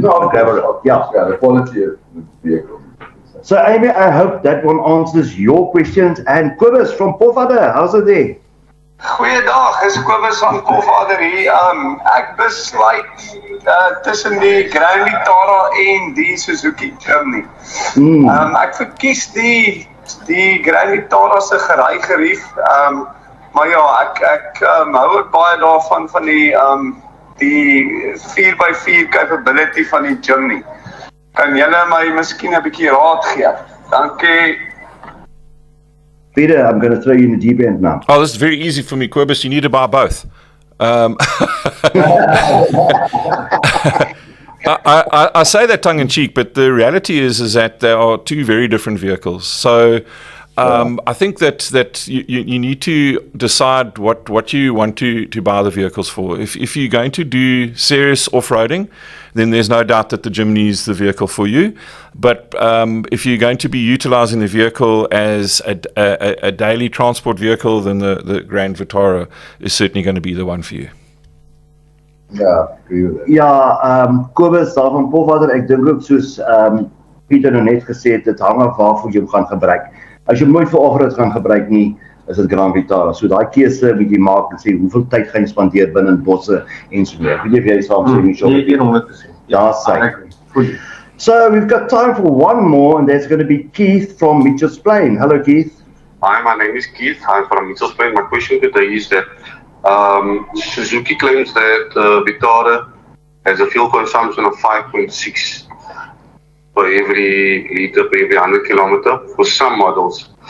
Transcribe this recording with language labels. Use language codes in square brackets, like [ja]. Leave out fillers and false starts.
[en] The quality of the vehicle. So Amy, I hope that one answers your questions. And Kobus from Pofadder, how's it there? [af] Goeiedag, is Kobus van Pofadder hier. Ek besluit tussen die Grand Vitara en die Suzuki Jimny. Ek verkies die Grand Vitara se gerygerief. Maar ja, ek hou ook baie daarvan van die 4x4 capability van die Jimny. Kan julle my miskien 'n bietjie raad gee? Dankie. [en] Peter, I'm going to throw you in the deep end now. Oh, this is very easy for me, Quibus. You need to buy both. I say that tongue in cheek, but the reality is that they are two very different vehicles. So I think that you need to decide what you want to buy the vehicles for. If you're going to do serious off-roading, then there's no doubt that the Jimny is the vehicle for you. But if you're going to be utilizing the vehicle as a daily transport vehicle, then the Grand Vitara is certainly going to be the one for you. Ja, agree with that. [af] Ja, Kobus, daar van Pofvader, ek dink ook soos Pieter nou net gesê het, dit hang af waarvoor jy hom gaan gebruik. As jy nooit vir off-road gaan gebruik nie, is dit Grand Vitara. So daai keuse moet jy maak en sê hoeveel tyd gaan jy spandeer binne in bosse en so meer. Weet jy of jy saam sê nie? Nee, 100%. Ja, Goed. [en] So we've got time for one more, and that's going to be Keith from Mitchell's Plain. Hello, Keith. Hi, my name is Keith. I'm from Mitchell's Plain. My question today is that Suzuki claims that Vitara has a fuel consumption of 5.6 per every liter per every 100 kilometer for some models.